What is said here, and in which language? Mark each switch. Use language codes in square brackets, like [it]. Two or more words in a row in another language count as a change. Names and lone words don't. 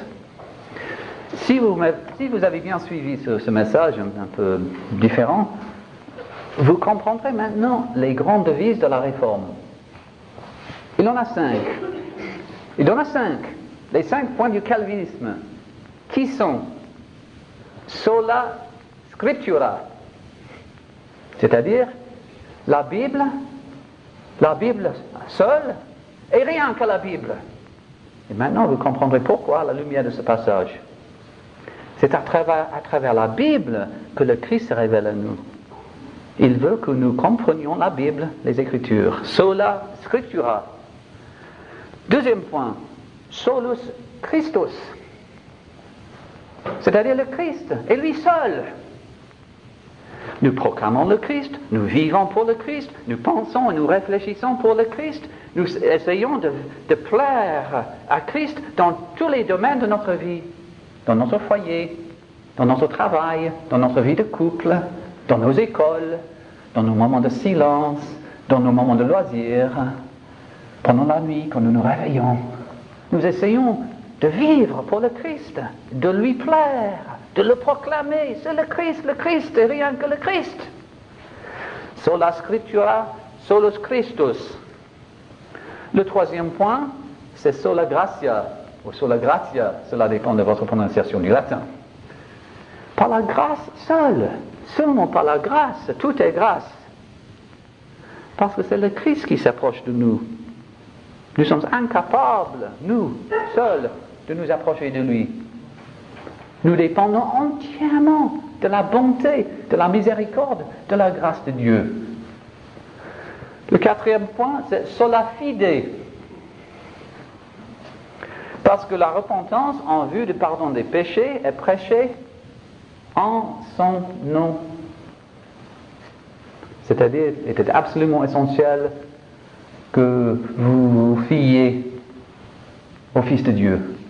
[fr] Si vous avez bien suivi ce message un peu différent, vous comprendrez maintenant les grandes devises de la Réforme. Il en a 5. Les 5 points du calvinisme, qui sont [la] sola scriptura, [fr] c'est-à-dire la Bible seule, et rien que la Bible. Et maintenant vous comprendrez pourquoi à la lumière de ce passage. C'est à travers la Bible que le Christ se révèle à nous. Il veut que nous comprenions la Bible, les Écritures. [la] Sola scriptura. [fr] Deuxième point, [la] solus Christus. [fr] C'est-à-dire le Christ, et lui seul. Nous proclamons le Christ, nous vivons pour le Christ, nous pensons et nous réfléchissons pour le Christ, nous essayons de plaire à Christ dans tous les domaines de notre vie, dans notre foyer, dans notre travail, dans notre vie de couple, dans nos écoles, dans nos moments de silence, dans nos moments de loisirs, pendant la nuit, quand nous nous réveillons. Nous essayons de vivre pour le Christ, de lui plaire, de le proclamer. C'est le Christ et rien que le Christ. [la] Sola scriptura, solus Christus. [fr] Le troisième point, c'est [la] sola gratia, [fr] ou [la] sola gratia, [fr] cela dépend de votre prononciation du latin. Par la grâce seule, seulement par la grâce, tout est grâce. Parce que c'est le Christ qui s'approche de nous. Nous sommes incapables, nous, seuls, de nous approcher de lui. Nous dépendons entièrement de la bonté, de la miséricorde, de la grâce de Dieu. Le quatrième point, c'est [la] sola fide. [fr] Parce que la repentance en vue du pardon des péchés est prêchée en son nom. C'est-à-dire, il était absolument essentiel que vous vous fiez au Fils de Dieu.